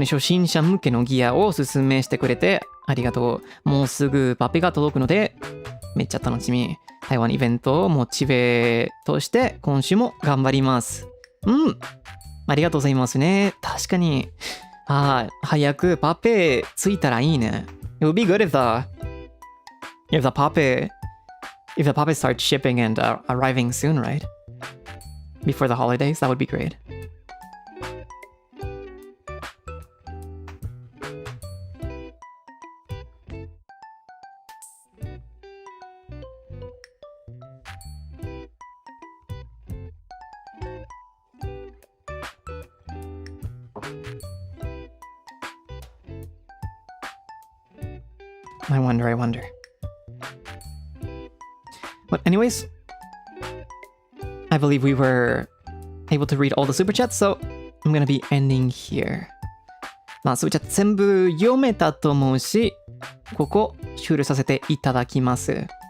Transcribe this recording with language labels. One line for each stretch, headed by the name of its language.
Japanese: 初心者向けのギアをおすすめしてくれてありがとう。もうすぐパペが届くので、めっちゃ楽しみ。台湾イベントをモチベとして今週も頑張ります。ありがとうございますね。確かに。早くパペついたらいいね。
English: It would be good if the pape starts shipping and arriving soon, right? Before the holidays, that would be great. I wonder. But anyways, I believe we were able to read all the super chats, so I'm gonna be ending here.
Japanese: まあ、super chat 全部読めたと思うし、ここ終了させていただきます。